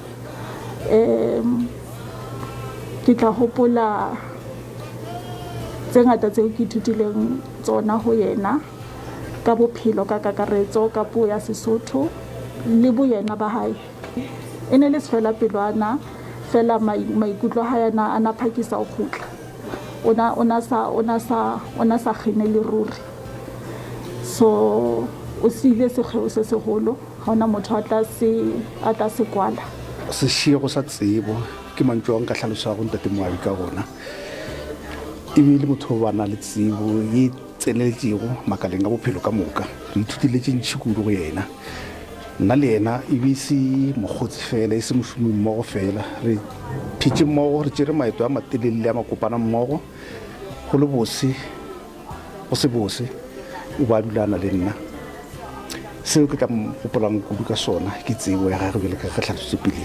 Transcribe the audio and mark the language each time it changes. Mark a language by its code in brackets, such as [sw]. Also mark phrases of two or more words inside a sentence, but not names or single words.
[st] ke tla hopola tse ngata tseo ke ithutileng tsona ho yena ka bophelo ka kakaretso ka puo ya Sesotho le boyena ba hae e ne le sefela pelwana fela maikutlo ha yana ana phakisa o khutla ona sa khine le ruri so o sile sekgeo se segolo ha ona motho a tla se kwala [nso] sešego sa tsebo ke mantšwa nka hlalosa go ntate Moabi ka gona e bile motho ba na le tsebo e tseneletšego makaleng a bophelo ka moka re ithutile tše ntši kudu go yena nna le yena e be se mokgotsi fela e se mošomi mmogo fela re phitše mmogo re tšere maeto a matelele a makopana mmogo go le bose go se bose o ba dulana le nna seo ke tla gopolang kudu ka sona ke tsebo ya gagwe bjale ka ge tlhalositse pele